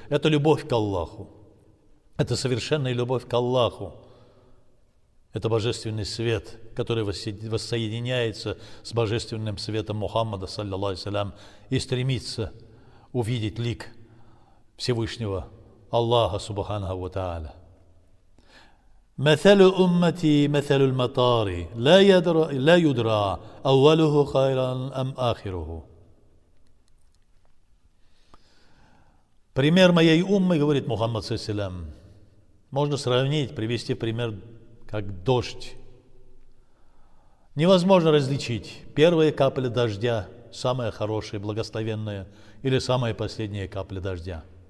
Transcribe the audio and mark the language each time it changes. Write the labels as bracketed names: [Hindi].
[Russian] Это любовь к Аллаху. Это совершенная любовь к Аллаху. Это божественный свет, который воссоединяется с божественным светом Мухаммада, саллаллаху алейхи и стремится увидеть лик Всевышнего Аллаха, субханаху ва тааля. [Arabic] مثل أمتي مثل المطار لا يدرى أوله خيرا أم آخره. [Russian] Пример моей уммы, говорит Мухаммад ﷺ, можно сравнить, привести пример, как дождь. Невозможно различить первая капля дождя, самая хорошая, благословенная, или самая последняя капля дождя.